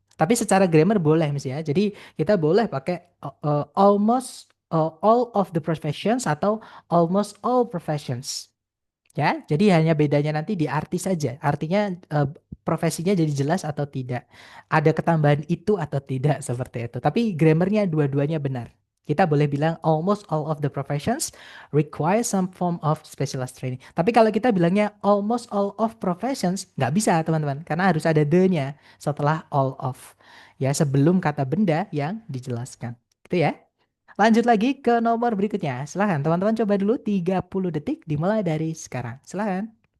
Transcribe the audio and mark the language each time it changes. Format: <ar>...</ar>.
<id>Tapi secara grammar boleh, Miss ya. Jadi kita boleh pakai</id> <en>almost all of the professions</en> <id>atau</id> <en>almost all professions.</en> <id>Ya, jadi hanya bedanya nanti di arti saja. Artinya profesinya jadi jelas atau tidak. Ada ketambahan itu atau tidak seperti itu. Tapi grammarnya dua-duanya benar. Kita boleh bilang</id> <en>almost all of the professions require some form of specialized training.</en> <id>Tapi kalau kita bilangnya</id> <en>almost all of professions,</en> <id>nggak bisa teman-teman. Karena harus ada the-nya setelah all of. Ya, sebelum kata benda yang dijelaskan. Gitu ya. Lanjut lagi ke nomor berikutnya. Silahkan teman-teman coba dulu 30 detik dimulai dari sekarang. Silahkan.</id>